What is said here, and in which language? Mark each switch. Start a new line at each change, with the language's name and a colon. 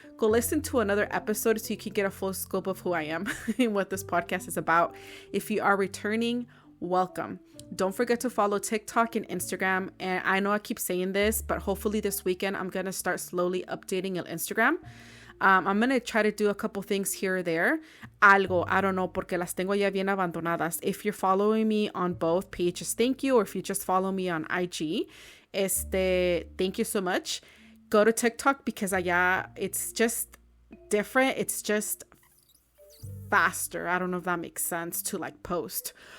English: Go listen to another episode so you can get a full scope of who I am and what this podcast is about. If you are returning, welcome. Don't forget to follow TikTok and Instagram. And I know I keep saying this, but hopefully this weekend I'm going to start slowly updating on Instagram. I'm going to try to do a couple things here or there.
Spanish: Algo,
English: I don't know,
Spanish: porque las tengo ya bien abandonadas.
English: If you're following me on both pages, thank you. Or if you just follow me on IG, thank you so much. Go to TikTok because
Spanish: allá
English: it's just different. It's just faster. I don't know if that makes sense to post.